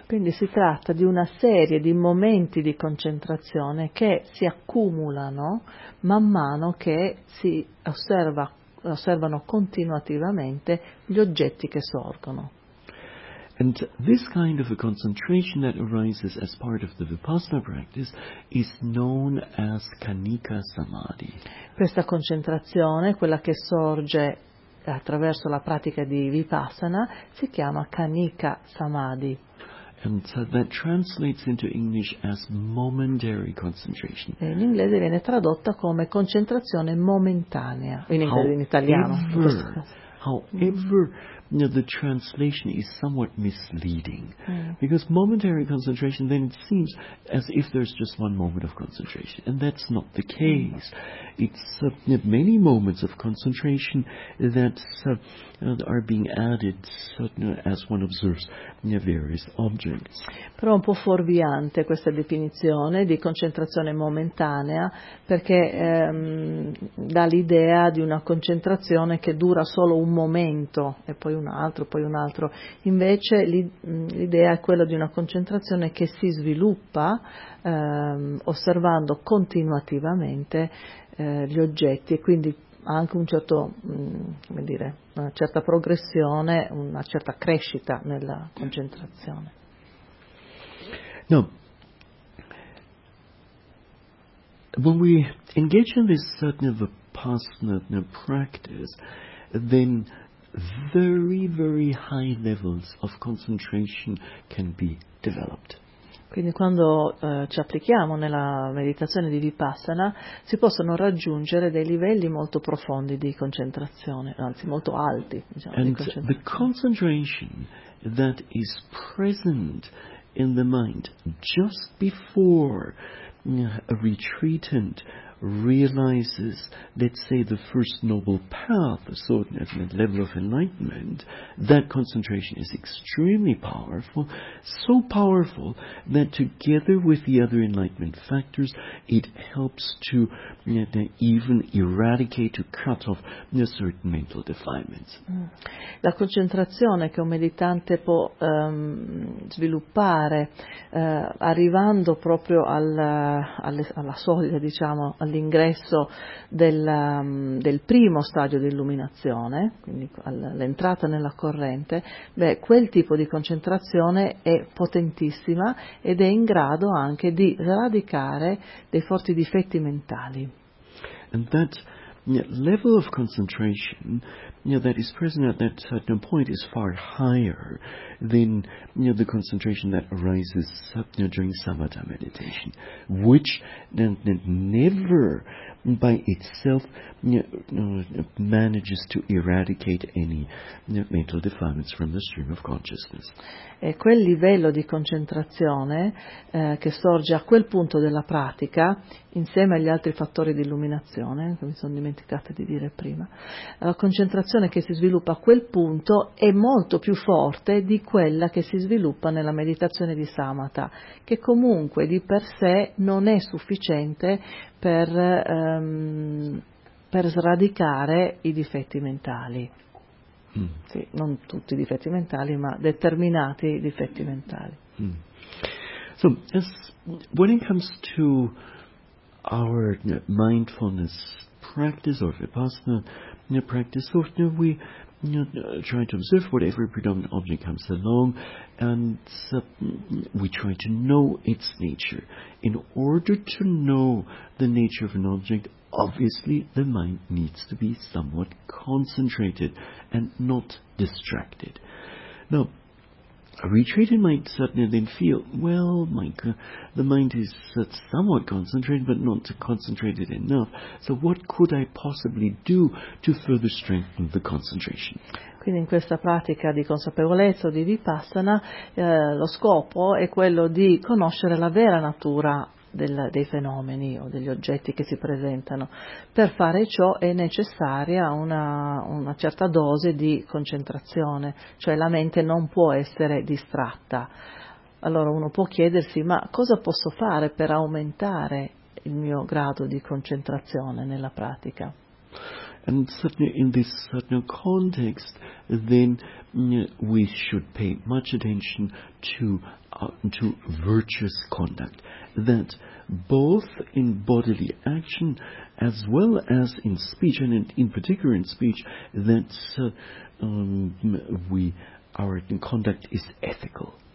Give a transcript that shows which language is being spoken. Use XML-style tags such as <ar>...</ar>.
<it>Quindi si tratta di una serie di momenti di concentrazione che si accumulano man mano che si osservano continuativamente gli oggetti che sorgono.</it> <en>And this kind of a concentration that arises as part of the Vipassana practice is known as Kanika Samadhi.</en> <it>Questa concentrazione, quella che sorge attraverso la pratica di Vipassana, si chiama Kanika Samadhi.</it> <en>And so that translates into English as momentary concentration.</en> <it>E in inglese viene tradotta come concentrazione momentanea, in inglese, in italiano.</it> <en>However, the translation is somewhat misleading, because momentary concentration, then it seems as if there's just one moment of concentration, and that's not the case. It's many moments of concentration that are being added as one observes various objects.</en> <it>Però è un po' fuorviante questa definizione di concentrazione momentanea, perché dà l'idea di una concentrazione che dura solo un momento e poi un altro, poi un altro. Invece l'idea è quella di una concentrazione che si sviluppa osservando continuativamente gli oggetti, e quindi ha anche un certo, come dire, una certa progressione, una certa crescita nella concentrazione. No.</it> <en>When we engage in this certain of a Vipassana practice, then very, very high levels of concentration can be developed.</en> <it>Quindi quando ci applichiamo nella meditazione di Vipassana si possono raggiungere dei livelli molto profondi di concentrazione, anzi molto alti, diciamo,</it> <en>and</en> <it>di concentrazione.</it> <en>The concentration that is present in the mind just before a retreatant realizes, let's say, the first noble path, a certain level of enlightenment, that concentration is extremely powerful, so powerful that together with the other enlightenment factors, it helps to even eradicate, to cut off certain mental defilements.</en> <it>La concentrazione che un meditante può sviluppare arrivando proprio alla soglia, diciamo, all'ingresso del primo stadio di illuminazione, quindi all'entrata nella corrente, beh, quel tipo di concentrazione è potentissima ed è in grado anche di radicare dei forti difetti mentali.</it> <en>And that level of concentration that is present at that certain point is far higher than the concentration that arises during samatha meditation, which never by itself manages to eradicate any mental defilements from the stream of consciousness.</en> <it>E quel livello di concentrazione che sorge a quel punto della pratica, insieme agli altri fattori di illuminazione, che mi sono dimenticata di dire prima, la concentrazione che si sviluppa a quel punto è molto più forte di quella che si sviluppa nella meditazione di samatha, che comunque di per sé non è sufficiente per sradicare i difetti mentali. Sì, non tutti i difetti mentali, ma determinati difetti mentali.</it> <en>So, when it comes to our mindfulness practice or Vipassana practice, so we try to observe whatever predominant object comes along, and we try to know its nature. In order to know the nature of an object, obviously the mind needs to be somewhat concentrated and not distracted. Now, a retreatant might suddenly then feel, well, the mind is somewhat concentrated, but not concentrated enough. So what could I possibly do to further strengthen the concentration?</en> <it>Quindi in questa pratica di consapevolezza o di Vipassana, lo scopo è quello di conoscere la vera natura dei fenomeni o degli oggetti che si presentano. Per fare ciò è necessaria una certa dose di concentrazione, cioè la mente non può essere distratta. Allora uno può chiedersi, ma cosa posso fare per aumentare il mio grado di concentrazione nella pratica?</it> <en>And certainly in this certain context, then we should pay much attention to virtuous conduct, that both in bodily action as well as in speech, and in particular in speech, that our conduct is ethical.</en>